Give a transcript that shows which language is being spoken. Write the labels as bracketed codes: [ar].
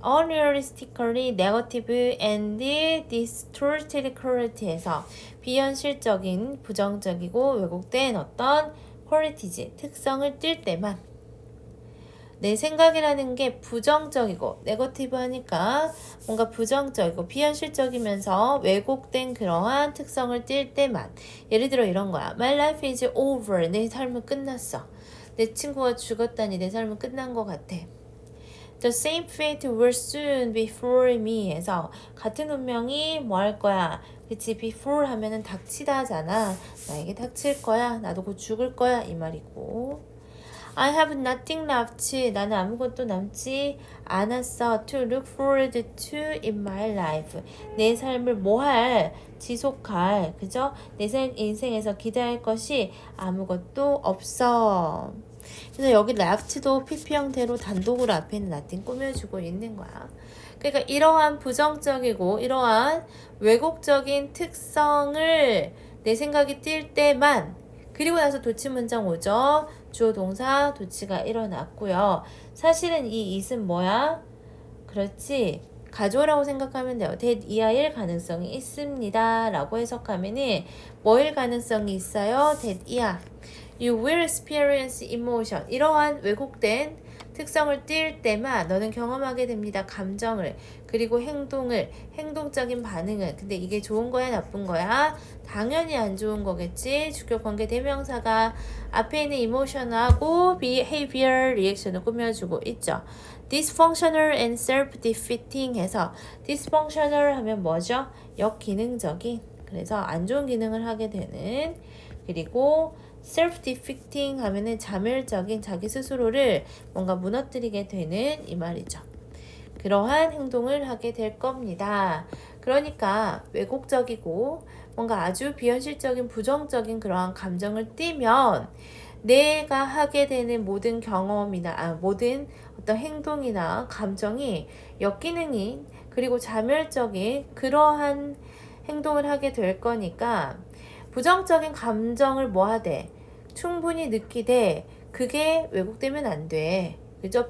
[en] unrealistically negative and distorted quality [ko] 에서 비현실적인, 부정적이고 왜곡된 어떤 qualities, 특성을 띌 때만 내 생각이라는 게 부정적이고 네거티브 하니까 뭔가 부정적이고 비현실적이면서 왜곡된 그러한 특성을 띌 때만 예를 들어 이런 거야. [en] My life is over. [ko] 내 삶은 끝났어. 내 친구가 죽었다니 내 삶은 끝난 것 같아. [en] The same fate will soon befall me [ko] 해서 같은 운명이 뭐 할 거야. 그치? before 하면은 닥치다잖아. 나에게 닥칠 거야. 나도 곧 죽을 거야. 이 말이고 [en] I have nothing left. [ko] 나는 아무것도 남지 않았어. [en] To look forward to in my life. [ko] 내 삶을 뭐할, 지속할, 그죠? 내 인생에서 기대할 것이 아무것도 없어. 그래서 여기 left도 PP 형태로 단독으로 앞에 있는 nothing 꾸며주고 있는 거야. 그러니까 이러한 부정적이고 이러한 왜곡적인 특성을 내 생각이 띌 때만 그리고 나서 도치 문장 오죠. 주어 동사 도치가 일어났고요. 사실은 이 it은 뭐야? 그렇지. 가조라고 생각하면 돼요. that 이하일 가능성이 있습니다. 라고 해석하면은 뭐일 가능성이 있어요? that 이하. [en] You will experience emotion. [ko] 이러한 왜곡된 특성을 띌 때만 너는 경험하게 됩니다. 감정을 그리고 행동을 행동적인 반응을 근데 이게 좋은 거야 나쁜 거야? 당연히 안 좋은 거겠지. 주격 관계 대명사가 앞에 있는 emotion하고 behavior reaction을 꾸며주고 있죠. [en] dysfunctional and self-defeating [ko] 해서 [en] dysfunctional [ko] 하면 뭐죠? 역기능적인 그래서 안 좋은 기능을 하게 되는 그리고 self-defeating 하면은 자멸적인 자기 스스로를 뭔가 무너뜨리게 되는 이 말이죠. 그러한 행동을 하게 될 겁니다. 그러니까 왜곡적이고 뭔가 아주 비현실적인 부정적인 그러한 감정을 띠면 내가 하게 되는 모든 경험이나 모든 어떤 행동이나 감정이 역기능인 그리고 자멸적인 그러한 행동을 하게 될 거니까 부정적인 감정을 뭐 하되 충분히 느끼되 그게 왜곡되면 안 돼. 그죠?